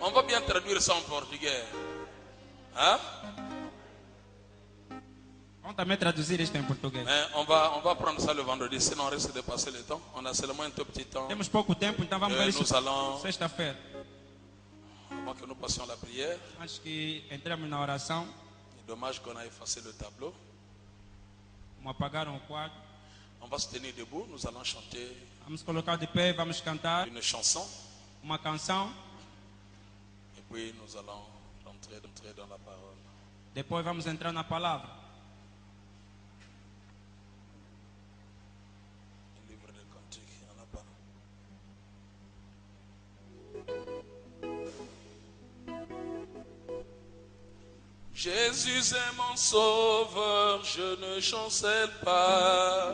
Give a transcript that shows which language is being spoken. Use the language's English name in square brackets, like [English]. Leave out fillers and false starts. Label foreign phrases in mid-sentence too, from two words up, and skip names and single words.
[French] bien traduire ça en portugais? Hein? [Portuguese] Vamos também traduzir isto em português. [French] Mais on va prendre ça le vendredi, sinon on risque de passer le temps. On a seulement un tout petit temps. [Portuguese] Temos pouco tempo, então vamos ver isso [French] Nous allons, [Portuguese] sexta-feira. [French] avant que nous passions la prière, [Portuguese] Antes que entremos na oração, [French] c'est dommage qu'on a effacé le tableau. [Portuguese] como apagaram o quadro, [French] On va se tenir debout, nous allons chanter [Portuguese] vamos colocar de pé, vamos cantar [French] une chanson. [Portuguese] uma canção. [French] Et puis nous allons rentrer dans la parole. [Portuguese] Depois vamos entrar na palavra. [French] Un livre de cantique, il n'y en a pas. Jésus est mon sauveur, je ne chancelle pas.